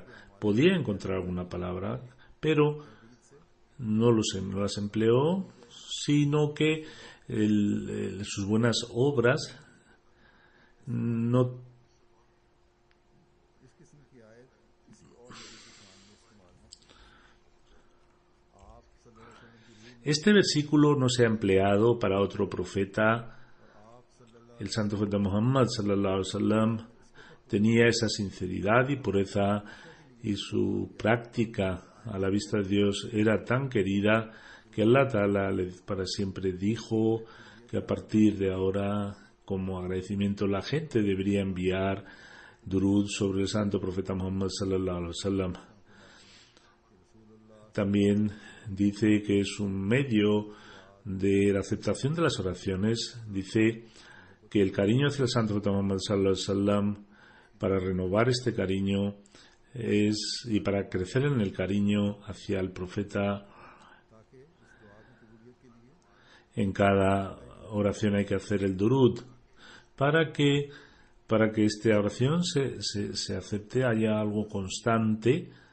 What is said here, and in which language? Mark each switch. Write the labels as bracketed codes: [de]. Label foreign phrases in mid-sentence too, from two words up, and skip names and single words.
[es] Podía encontrar alguna palabra, pero no las empleó, sino que sus buenas obras no. Este versículo no se ha empleado para otro profeta. El santo profeta Muhammad [ar] صلى الله عليه وسلم [es] tenía esa sinceridad y pureza, y su práctica a la vista de Dios era tan querida que [ar] الله تعالى [es] para siempre dijo que a partir de ahora, como agradecimiento, la gente debería enviar durud sobre el santo profeta Muhammad [ar] صلى الله عليه وسلم. [es] También dice que es un medio de la aceptación de las oraciones. Dice que el cariño hacia el santo profeta Muhammad [ar] صلى الله عليه وسلم, [es] para renovar este cariño y para crecer en el cariño hacia el profeta, en cada oración hay que hacer el durud para que esta oración se acepte, haya algo constante.